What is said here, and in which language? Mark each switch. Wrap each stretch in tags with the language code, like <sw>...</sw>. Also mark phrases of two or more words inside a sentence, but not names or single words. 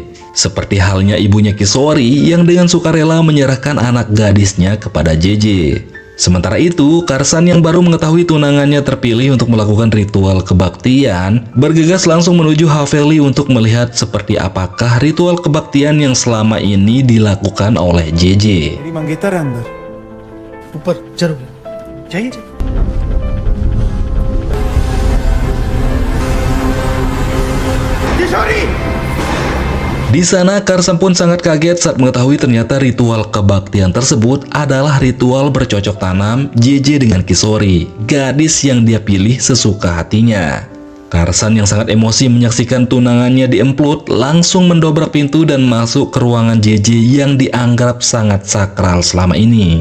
<id>Seperti halnya ibunya Kisori yang dengan sukarela menyerahkan anak gadisnya kepada JJ. Sementara itu, Karsan yang baru mengetahui tunangannya terpilih untuk melakukan ritual kebaktian, bergegas langsung menuju Haveli untuk melihat seperti apakah ritual kebaktian yang selama ini dilakukan oleh JJ.</id> <hi>मेरी मंगेतर है अंदर, ऊपर जरूर जाइए। किशोरी!</hi> <id>Di sana, Karsan pun sangat kaget saat mengetahui ternyata ritual kebaktian tersebut adalah ritual bercocok tanam JJ dengan Kisori, gadis yang dia pilih sesuka hatinya. Karsan yang sangat emosi menyaksikan tunangannya diemplut, langsung mendobrak pintu dan masuk ke ruangan JJ yang dianggap sangat sakral selama ini.</id>